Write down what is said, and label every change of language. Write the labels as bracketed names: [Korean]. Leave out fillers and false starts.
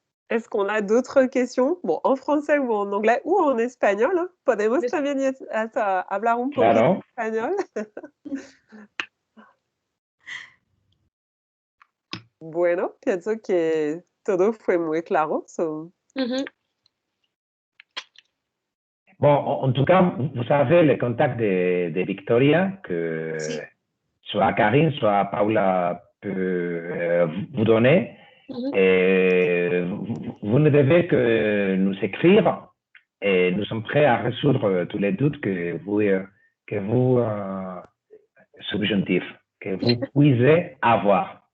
[French] Est-ce qu'on a d'autres questions? Bon, en français ou en anglais ou en espagnol, hein? [Spanish] Podemos también hablar un poco en español. Bueno, pienso que todo fue muy claro. [French] Bon, en tout cas, vous savez le contact de Victoria, que soit Karine, soit Paula peut vous donner. Et vous ne devez que nous écrire et nous sommes prêts à résoudre tous les doutes que vous subjonctifs, que vous puissiez avoir.